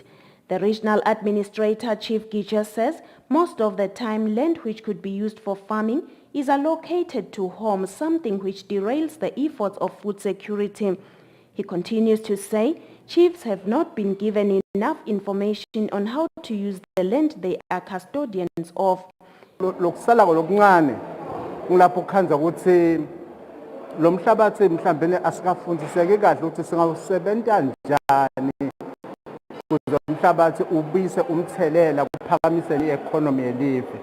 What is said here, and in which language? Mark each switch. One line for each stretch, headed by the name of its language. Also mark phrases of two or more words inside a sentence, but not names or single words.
English: The regional administrator, Chief Gije, says most of the time land which could be used for farming is allocated to homes, something which derails the efforts of food security. He continues to say chiefs have not been given enough information on how to use the land they are custodians of.
Swati: Lokusala lokuncane ngilapho khanza ukuthi lo mhlabathi mhlambene asikafundiseke kahle ukuthi singawusebenza njani ukuze umhlabathi ubise umthelela kuphakamise i-economy yelive.